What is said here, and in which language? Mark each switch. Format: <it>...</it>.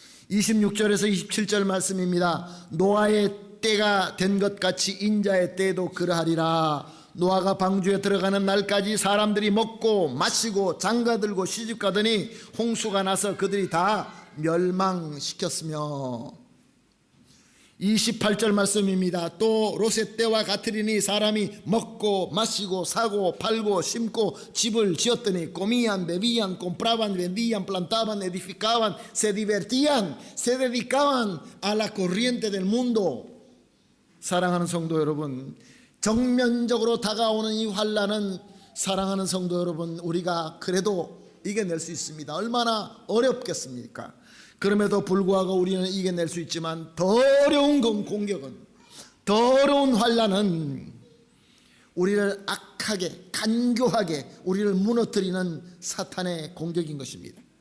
<ko>26절에서 27절 말씀입니다. 노아의 때가 된 것 같이 인자의 때도 그러하리라. 노아가 방주에 들어가는 날까지 사람들이 먹고 마시고 장가들고 시집가더니 홍수가 나서 그들이 다 멸망시켰으며. 28절 말씀입니다. 또 롯의 때와 같으리니 사람이 먹고 마시고 사고 팔고 심고 집을 지었더니</ko> <es>comían, bebían, compraban, vendían, plantaban, edificaban, se divertían, se dedicaban a la corriente del mundo.</es> <ko>사랑하는 성도 여러분, 정면적으로 다가오는 이 환난은 사랑하는 성도 여러분, 우리가 그래도 이겨낼 수 있습니다. 얼마나 어렵겠습니까? 그럼에도 불구하고 우리는 이겨낼 수 있지만 더 어려운 공격은, 더 어려운 환난은 우리를 악하게 간교하게 우리를 무너뜨리는 사탄의 공격인 것입니다.</ko>